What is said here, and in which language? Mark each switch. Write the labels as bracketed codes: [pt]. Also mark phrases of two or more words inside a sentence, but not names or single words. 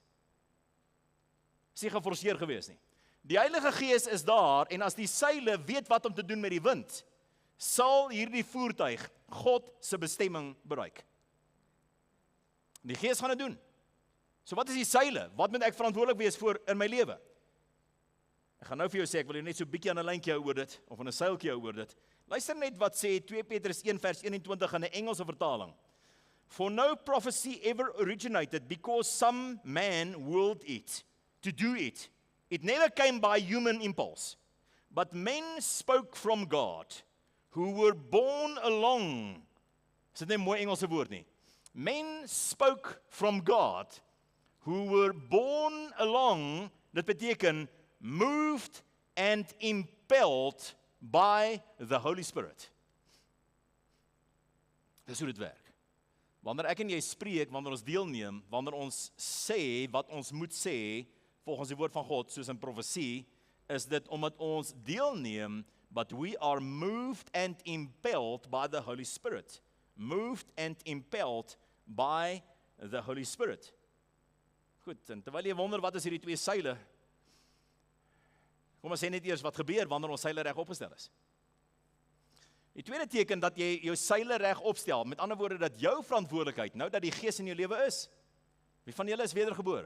[af] Is nie geforseer gewees nie. Die Heilige Gees is daar, en as die seile weet wat om te doen met die wind, sal hierdie voertuig God se bestemming bereik. Die Gees gaan dit doen. So wat is die seile? Wat moet ek verantwoordelik wees vir in my lewe? Ek gaan nou vir jou sê, ek wil jou net so 'n bietjie aan 'n lyntjie hou oor dit, of aan 'n seiltjie hou oor dit. Luister net wat sê 2 Petrus 1 vers 21 in 'n Engelse vertaling. [en] For no prophecy ever originated because some man willed it, to do it. It never came by human impulse, but men spoke from God, who were borne along. [af] Is dit nie 'n mooi Engelse woord nie? [en] Men spoke from God, who were borne along, [af] dit beteken [en] moved and impelled by the Holy Spirit. [af] Dis hoe dit werk. Wanneer ek en jy spreek, wanneer ons deelneem, wanneer ons sê wat ons moet sê, volgens die woord van God, soos in profesie, is dit omdat ons deelneem, [en] but we are moved and impelled by the Holy Spirit. Moved and impelled by the Holy Spirit. [af] Goed, en terwyl jy wonder wat is hierdie twee seile, kom ons sê net eers wat gebeur wanneer ons seile reg opgestel is. Die tweede teken dat jy jou seile reg opstel, met ander woorde dat jou verantwoordelikheid, nou dat die Gees in jou lewe is, wie van julle is wedergebore?